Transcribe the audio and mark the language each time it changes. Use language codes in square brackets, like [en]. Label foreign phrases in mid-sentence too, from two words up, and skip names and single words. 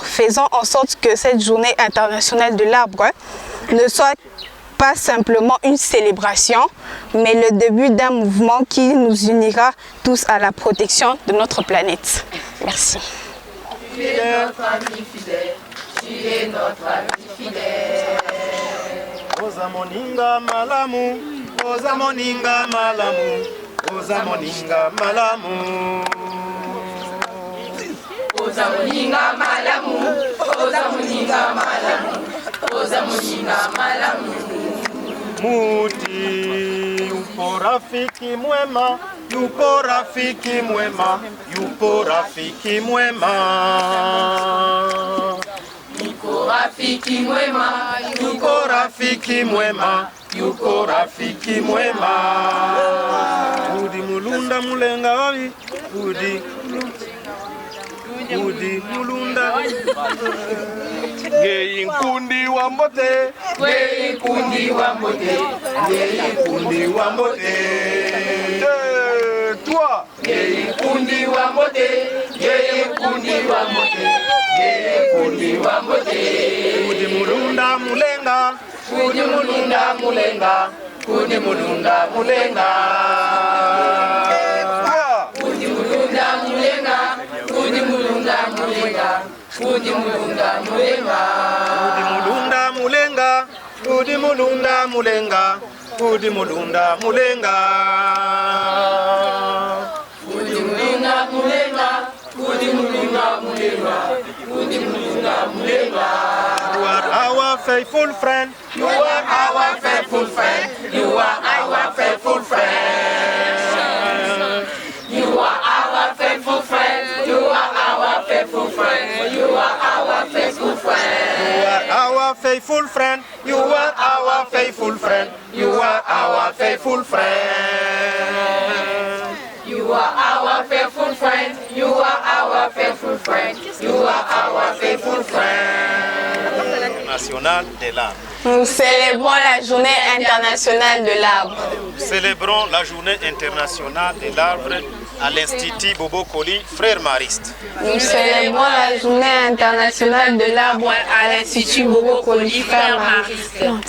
[fr] Faisons en sorte que cette journée internationale de l'arbre ne soit pas simplement une célébration, mais le début d'un mouvement qui nous unira tous à la protection de notre planète. Merci. Tu es notre ami fidèle, tu es notre ami fidèle. [ln] Oza moninga malamu, oza moninga malamu, oza moninga malamu. Oza moninga malamu, oza moninga malamu, oza moninga malamu. [sw] Muti, yupo rafiki mwema, yupo rafiki mwema, yupo rafiki mwema. Yupo yuko rafiki mwema, yuko rafiki mwema, yuko rafiki mwema. [lua] Udi mulunda mulenga wabi, udi mulunda. [kg] Ngei nkundi wa mbote, ngei nkundi wa mbote, ngei nkundi wa mbote. Toi, ngei nkundi wa mbote, ngei nkundi wa mbote, ngei nkundi wa mbote. [lua] Udi mulunda mulenga, udi mulunda mulenga, udi mulunda mulenga. Udi mulunda mulenga, udi mulunda mulenga, udi mulunda mulenga. Udi mulunda mulenga, udi mulunda mulenga. Udi mulunda mulenga, udi mulunda mulenga, udi mulunda mulenga. [en] You are our faithful friend. You are our faithful friend. You are our faithful friend. You are our faithful friend. You are our faithful friend. You are our faithful friend. You are our faithful friend. You are our faithful friend. You are our faithful friend. You are our faithful friend. You are our faithful friend. You are our faithful friend. [fr] National de l'arbre. Nous célébrons la journée internationale de l'arbre. Nous célébrons la journée internationale de l'arbre à l'Institut Bobo Koli, frères maristes. Nous célébrons la journée internationale de l'arbre à l'Institut Bobo Koli, frères maristes.